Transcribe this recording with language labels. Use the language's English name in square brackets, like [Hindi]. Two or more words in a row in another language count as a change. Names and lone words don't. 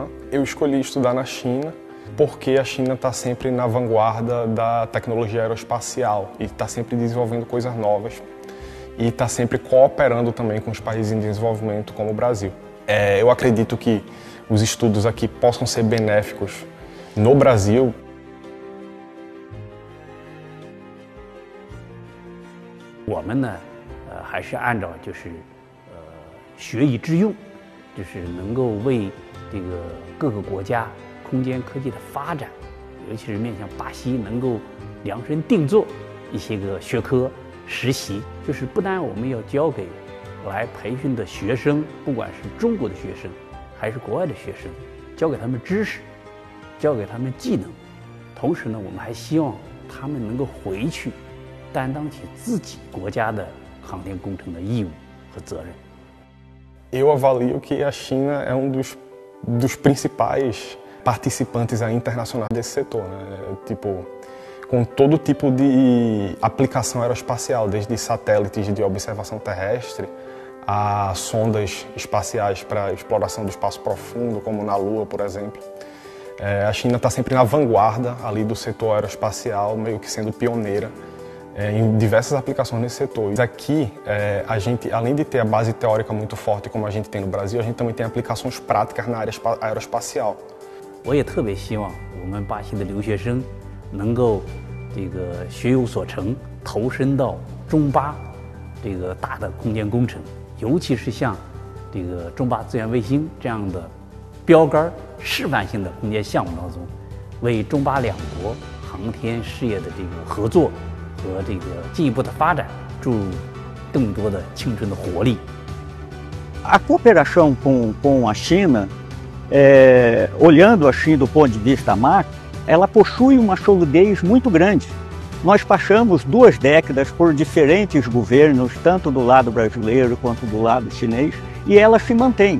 [Portuguese] Eu escolhi estudar na China porque a China está sempre na vanguarda da tecnologia aeroespacial e está sempre desenvolvendo coisas novas e está sempre cooperando também com os países em desenvolvimento como o Brasil. Eu acredito que os estudos aqui possam ser benéficos no Brasil. [Chinese] 我们呢，还是按照学以致用，就是能够为这个各个国家空间科技的发展，尤其是面向巴西，能够量身定做一些个学科实习。就是不单我们要教给来培训的学生，不管是中国的学生还是国外的学生，教给他们知识，教给他们技能。同时呢，我们还希望他们能够回去担当起自己国家的航天工程的义务和责任。 [Portuguese] Eu avalio que a China é dos principais participantes internacionais desse setor, né? Tipo, com todo tipo de aplicação aeroespacial, desde satélites de observação terrestre a sondas espaciais para exploração do espaço profundo, como na Lua, por exemplo. A China está sempre na vanguarda ali do setor aeroespacial, meio que sendo pioneira em diversas aplicações nesse setor. Aqui, a gente, além de ter a base teórica muito forte, como a gente tem no Brasil, a gente também tem aplicações práticas na área aeroespacial. [Chinese] 我也特别希望我们巴西的留学生能够学有所成，投身到中巴大的空间工程，尤其是像中巴资源卫星这样的标杆示范性的空间项目当中，为中巴两国航天事业的合作和进一步的发展注入更多的青春的活力。 [Portuguese] A cooperação com a China, olhando assim do ponto de vista macro, ela possui uma solidez muito grande. Nós passamos 2 décadas por diferentes governos, tanto do lado brasileiro quanto do lado chinês, e ela se mantém.